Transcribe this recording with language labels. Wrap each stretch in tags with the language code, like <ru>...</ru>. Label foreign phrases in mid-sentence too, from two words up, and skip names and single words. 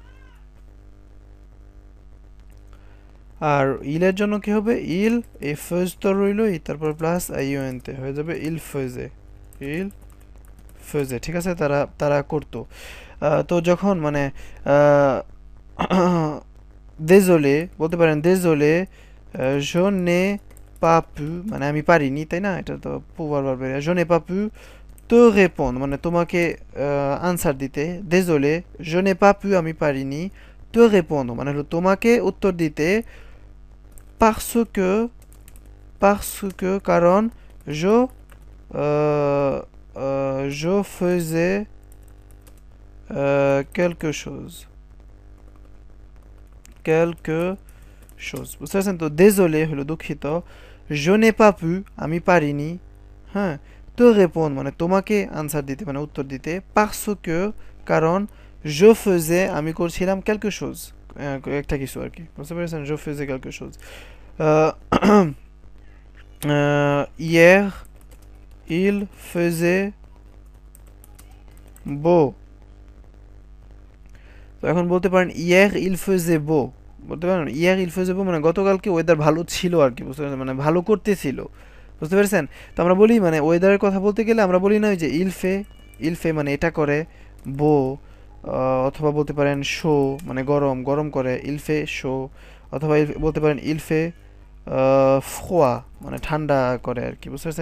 <bn>আর ইলের জন্য কি হবে, ইল, এই ফেজ তো রইলই, তারপর প্লাস আইওএনতে হয়ে যাবে</bn> <fr>il faisait, il faisait,</fr> <bn>ঠিক আছে? তারা তারা করতো। তো যখন মানে désolé বলতে পারেন,</bn> <fr>désolé je n'ai pas pu,</fr> <bn>মানে আমি পারিনি, তাই না? এটা তো</bn> <fr>pouvoir ভার্বের je n'ai pas pu te répondre,</fr> <bn>মানে তোমাকে আনসার দিতে।</bn> <fr>désolé je n'ai pas pu,</fr> <bn>আমি পারিনি,</bn> <fr>te répondre</fr> <bn>মানে হলো তোমাকে উত্তর দিতে,</bn> <fr>parce que, কারণ je je faisais quelque chose, quelque chose,</fr> <bn>বুঝতে পারছেন? তো désolé হলো দুঃখিত,</bn> <fr>je n'ai pas pu</fr> <bn>আমি পারিনি, হ্যাঁ,</bn> <fr>te répondre</fr> <bn>মানে তোমাকে আনসার দিতে মানে উত্তর দিতে,</bn> <fr>parce que</fr> <bn>কারণ</bn> <fr>je faisais</fr> <bn>আমি করছিলাম</bn> <fr>quelque chose</fr> <bn>একটা কিছু আর কি, বুঝতে পেরেছেন?</bn> <fr>je faisais quelque chose. Euh, hier il faisait beau,</fr> <bn>তো এখন বলতে পারেন</bn> <fr>hier il faisait beau,</fr> <bn>বলতে পারেন</bn> <fr>hier il faisait beau</fr> <bn>মানে গতকালকে ওয়েদার ভালো ছিল আর কি, বুঝতে পারছেন? মানে ভালো করতেছিল, বুঝতে পেরেছেন? তো আমরা বলি মানে ওয়েদারের কথা বলতে গেলে আমরা বলি না ওই যে</bn> <fr>il fait</fr> <bn>মানে এটা করে, বো, অথবা বলতে পারেন শো মানে গরম, গরম করে,</bn> <fr>il fait chaud,</fr> <bn>অথবা বলতে পারেন</bn> <fr>il fait froid</fr> <bn>মানে ঠান্ডা করে আর কি, বুঝতে পারছেন?</bn>